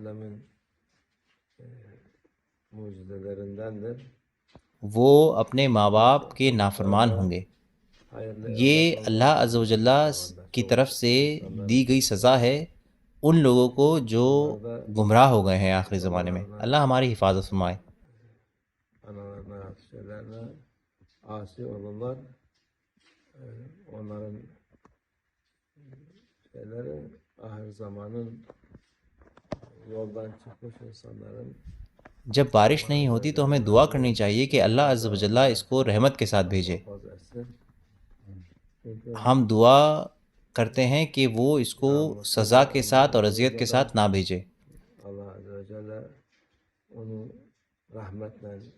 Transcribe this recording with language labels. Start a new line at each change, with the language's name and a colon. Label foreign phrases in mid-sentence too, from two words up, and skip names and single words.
Urdu: وہ اپنے ماں باپ کے نافرمان ہوں گے۔ یہ
Arabic: اللہ عز و جل
Urdu: کی طرف سے دی گئی سزا ہے ان لوگوں کو جو گمراہ hو گئے ہیں آخری زمانے میں۔ اللہ hماری حفاظت فرمائے۔
Turkish: Asi olanlar onların şeyleri ahir zamanın yoldan çıkmış insanların
Urdu: جب بارش نہیں ہوتی تو ہمیں دعا کرنی چاہیے کہ
Arabic: اللہ عز و جل
Urdu: اس کو رحمت کے ساتھ بھیجے۔ ہم دعا کرتے ہیں کہ وہ اس کو سزا کے ساتھ اور اذیت کے ساتھ نہ بھیجے۔
Arabic: الله عز وجل
Turkish: onu rahmetle